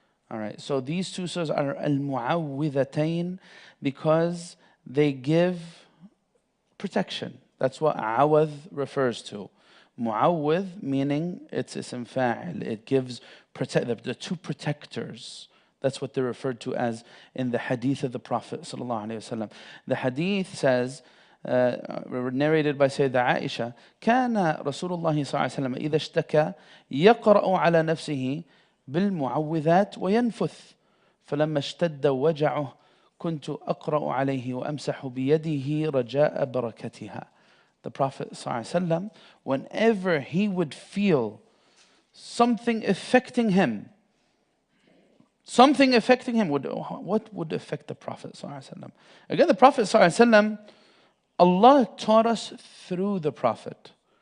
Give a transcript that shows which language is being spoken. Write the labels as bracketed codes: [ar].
[en] All right, so these two surahs are al-mu'awwidhatayn because they give protection. That's what awadh refers to. Mu'awwidh meaning it's ism fa'il. It gives the two protectors. That's what they're referred to as in the hadith of the Prophet ﷺ. The hadith says, narrated by Sayyidah Aisha, [ar] كان رسول الله صلى الله عليه وسلم إذا اشتكى يقرأ على نفسه بالمعوذات وينفث فلما اشتد وجعه كنت أقرأ عليه وأمسح بيده رجاء بركتها. [en] The Prophet ﷺ, whenever he would feel something affecting him, what would affect the Prophet ﷺ? Again, the Prophet ﷺ, Allah taught us through the Prophet.